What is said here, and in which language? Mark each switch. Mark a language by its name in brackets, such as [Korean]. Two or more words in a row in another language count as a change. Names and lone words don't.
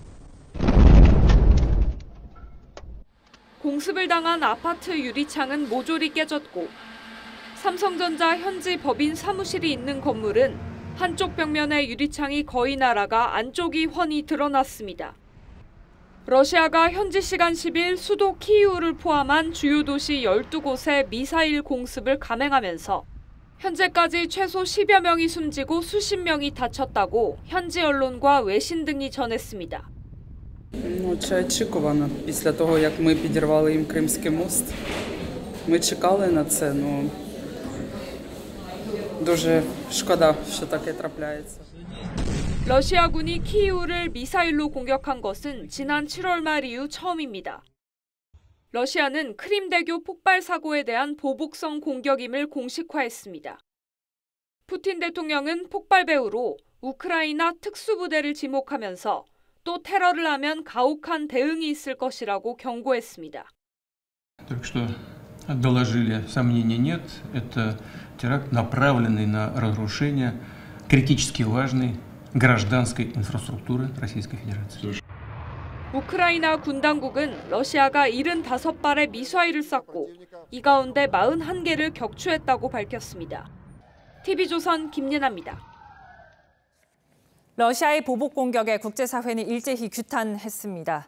[Korean] 공습을 당한 아파트 유리창은 모조리 깨졌고 삼성전자 현지 법인 사무실이 있는 건물은 한쪽 벽면의 유리창이 거의 날아가 안쪽이 훤히 드러났습니다. 러시아가 현지 시간 10일 수도 키이우를 포함한 주요 도시 12곳에 미사일 공습을 감행하면서 현재까지 최소 10여 명이 숨지고 수십 명이 다쳤다고 현지 언론과 외신 등이 전했습니다. [Ukrainian] Це очікувано після того, як ми підірвали їм Кримський мост. Ми чекали на це, но дуже шкода, що таке трапляється. [Korean] 러시아군이 키이우를 미사일로 공격한 것은 지난 7월 말 이후 처음입니다. 러시아는 크림대교 폭발 사고에 대한 보복성 공격임을 공식화했습니다. 푸틴 대통령은 폭발 배후로 우크라이나 특수부대를 지목하면서 또 테러를 하면 가혹한 대응이 있을 것이라고 경고했습니다. [Russian] Только что доложили, сомнений нет, это теракт, направленный на разрушение критически важной гражданской инфраструктуры Российской Федерации. [Korean] 우크라이나 군 당국은 러시아가 75발의 미사일을 쐈고 이 가운데 41개를 격추했다고 밝혔습니다. TV조선 김예나입니다. 러시아의 보복 공격에 국제사회는 일제히 규탄했습니다.